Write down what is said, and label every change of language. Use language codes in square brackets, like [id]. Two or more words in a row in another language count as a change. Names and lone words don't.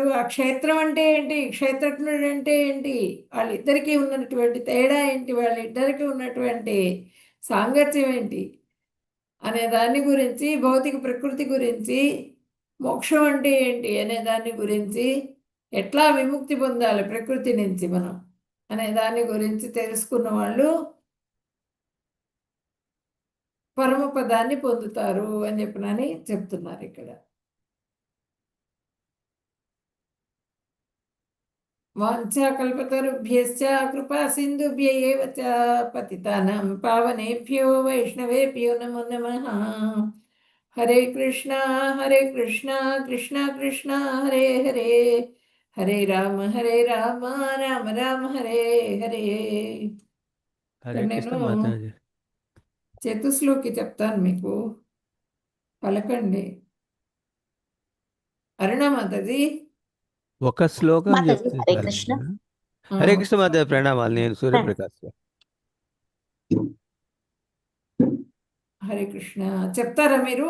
[te] ఆ క్షేత్రం అంటే ఏంటి, క్షేత్రజ్ఞుడు అంటే ఏంటి, వాళ్ళిద్దరికీ ఉన్నటువంటి తేడా ఏంటి, వాళ్ళిద్దరికీ ఉన్నటువంటి సాంగత్యం ఏంటి అనే దాని గురించి, భౌతిక ప్రకృతి గురించి, మోక్షం అంటే ఏంటి అనే దాని గురించి, ఎట్లా విముక్తి పొందాలి ప్రకృతి నుంచి మనం అనే దాని గురించి తెలుసుకున్న వాళ్ళు పరమపదాన్ని పొందుతారు అని చెప్పనని చెప్తున్నారు ఇక్కడ. [sa] వాంఛాకల్పతరుభ్యశ్చ కృపా సింధుభ్య ఏవ చ పతితానాం పావనేభ్యో వైష్ణవేభ్యో నమో నమః. హరే కృష్ణ కృష్ణ కృష్ణ హరే హరే, హరే రామ రామ రామ హరే హరే. [te] హరే కృష్ణ నేను మాతాజీ. చతుశ్లోకి చెప్తాను, మీకు పలకండి. అరుణ మాతాజీ. ఒక శ్లోకం మాతాజీ, చెప్తే హరే చాలు కృష్ణ. కదా. హరే కృష్ణ మాతాజీ, ప్రణామాలు. నేను సూర్యప్రకాష్. హరే కృష్ణ చెప్తారా మీరు?